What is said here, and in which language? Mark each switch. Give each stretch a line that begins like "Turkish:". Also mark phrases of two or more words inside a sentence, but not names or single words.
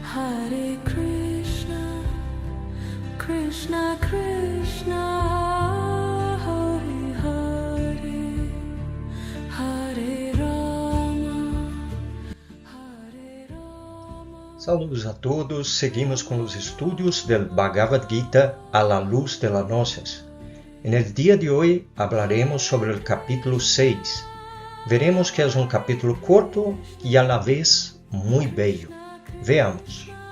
Sanskrit: Hare Krishna, Krishna Krishna, Hare Hare, Hare Rama, Hare Rama.
Spanish: Saludos a todos, seguimos con los estudios del Bhagavad Gita a la luz de las noches. En el día de hoy hablaremos sobre el capítulo 6. Veremos que es un capítulo corto y a la vez muy bello. Veamos.